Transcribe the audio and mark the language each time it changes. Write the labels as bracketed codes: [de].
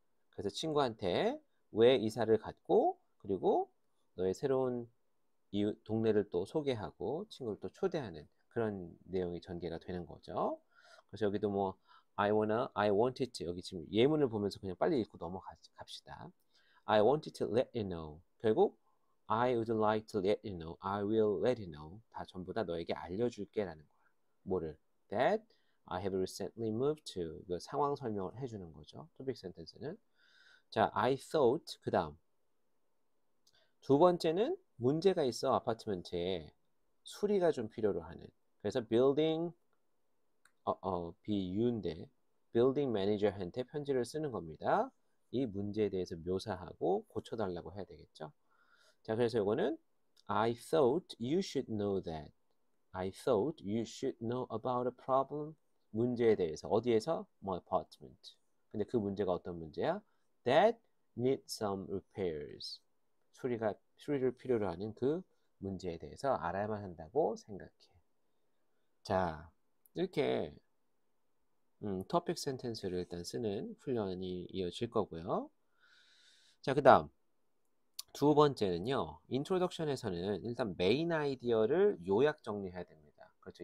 [ko] 그래서 친구한테 왜 이사를 갔고, 그리고 너의 새로운 동네를 또 소개하고, 친구를 또 초대하는 그런 내용이 전개가 되는 거죠. 그래서 여기도 뭐, [en] I wanted to, [ko] 여기 지금 예문을 보면서 그냥 빨리 읽고 넘어갑시다. [en] I wanted to let you know. [ko] 결국 [en] I would like to let you know. I will let you know. [ko] 다 전부 다 너에게 알려줄게라는 거야. 뭐를? [en] That I have recently moved to. [ko] 이거 상황 설명을 해주는 거죠. 토픽 센텐스는. 자, [en] I thought. [ko] 그 다음. 두 번째는 문제가 있어. 아파트먼트에 수리가 좀 필요로 하는. 그래서 building 비유인데 building manager한테 편지를 쓰는 겁니다. 이 문제에 대해서 묘사하고 고쳐달라고 해야 되겠죠. 자, 그래서 이거는 [en] I thought you should know that. I thought you should know about a problem. [ko] 문제에 대해서 어디에서? 뭐 apartment. 근데 그 문제가 어떤 문제야? [en] That needs some repairs. [ko] 수리를 필요로 하는 그 문제에 대해서 알아야만 한다고 생각해. 자, 이렇게 토픽 센텐스를 일단 쓰는 훈련이 이어질 거고요. 자, 그 다음 두 번째는요. 인트로덕션에서는 일단 메인 아이디어를 요약 정리해야 됩니다. 그렇죠.